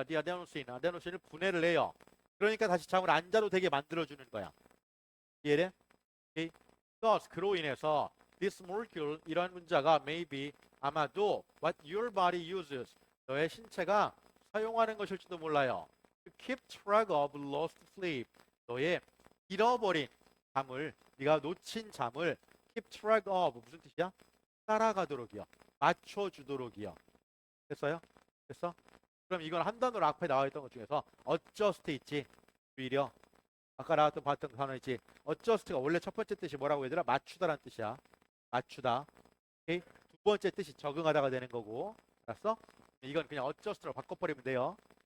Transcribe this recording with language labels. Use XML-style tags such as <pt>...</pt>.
<ko>아데노신을 분해를 해요. 그러니까 다시 잠을 안 자도 되게 만들어주는 거야. 이해돼? Okay? Thus, 그로 인해서</ko> <en>this molecule</en> <ko>이러한 문자가 maybe 아마도</ko> <en>what your body uses</en> <ko>너의 신체가 사용하는 것일지도 몰라요.</ko> <en>To keep track of lost sleep</en> <ko>너의 잃어버린 잠을 네가 놓친 잠을</ko> <en>keep track of</en> <ko>무슨 뜻이야? 따라가도록이요. 맞춰주도록이요. 됐어요? 됐어? 그럼 이건 한 단어로 앞에 나와 있던 것 중에서 adjust 있지. 오히려 아까 나왔던 봤던 단어 있지. adjust가 원래 첫 번째 뜻이 뭐라고 얘들아? 맞추다라는 뜻이야. 맞추다. 오케이? 두 번째 뜻이 적응하다가 되는 거고. 알았어? 이건 그냥 adjust로 바꿔버리면 돼요.</ko>